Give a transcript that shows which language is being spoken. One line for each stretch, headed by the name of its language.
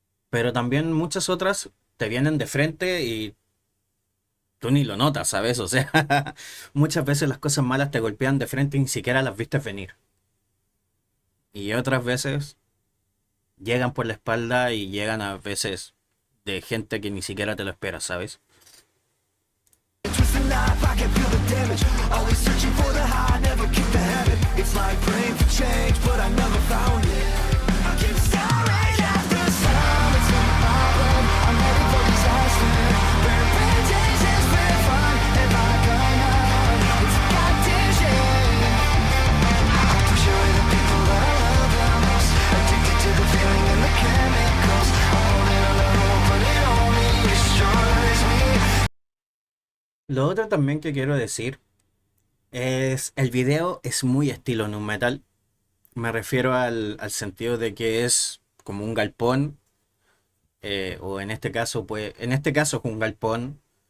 Spanish: Pero también muchas otras te vienen de frente y tú ni lo notas, ¿sabes? O sea, muchas veces las cosas malas te golpean de frente y ni siquiera las vistes venir. Y otras veces llegan por la espalda y llegan a veces de gente que ni siquiera te lo espera, ¿sabes?
English: twist the knife. I can feel the damage. Always searching for the high, never keep the habit. It's like praying for change, but I never found it. I keep staring at the sun. It's in my blood. I'm ready for disaster. Repentance is very fun. If I gone up, it's a goddamn shame. I'll push away the people that I love the most. Addicted to the feeling and the chemicals. I'm holding on to hope, but it only destroys me.
Spanish: Lo otro también que quiero decir es el video es muy estilo nu metal. Me refiero al sentido de que es como un galpón, o en este caso es un galpón.